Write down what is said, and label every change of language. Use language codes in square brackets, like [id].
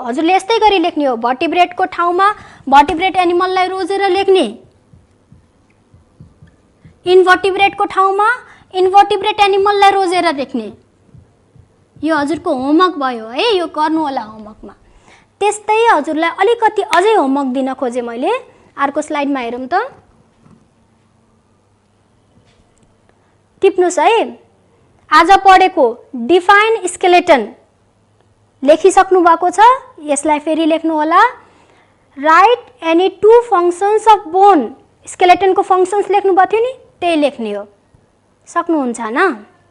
[ne] हजुरले यस्तै गरी लेख्ने हो। भर्टिब्रेटको ठाउँमा भर्टिब्रेट एनिमललाई रोजेर लेख्ने, इन्भर्टिब्रेटको ठाउँमा इन्भर्टिब्रेट एनिमललाई रोजेर लेख्ने। यो हजुरको होमवर्क भयो है, यो गर्नु होला होमवर्कमा। त्यस्तै हजुरलाई अलिकति अझै होमवर्क दिन खोजेँ मैले। अर्को स्लाइडमा हेरौँ त, टिप्नुस् है। आज पढेको डिफाइन स्केलेटन लेखिसक्नु भएको छ, यसलाई फेरि लेख्नु होला। [en] right any two functions of bone, [ne] स्केलेटनको functions लेख्नु भएको थियो नि, त्यही लेख्ने हो। सक्नुहुन्छ न?